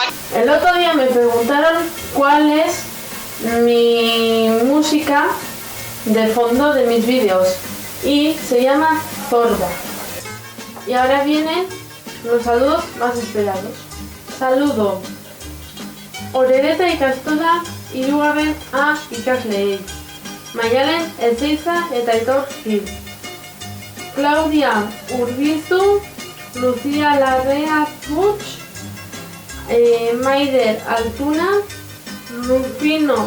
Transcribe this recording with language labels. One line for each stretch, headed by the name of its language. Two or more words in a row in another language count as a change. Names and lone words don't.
Spanish: El otro día me preguntaron cuál es mi música de fondo de mis vídeos y se llama Zorda. Y ahora vienen los saludos más esperados.
Basque: Saludo Orereta ikastola hirugarren A ikasleei. Maialen Ezeiza eta Aitor Gil. Claudia Urbizu, Lucía Larrea Puig, Maider Altuna, Rufino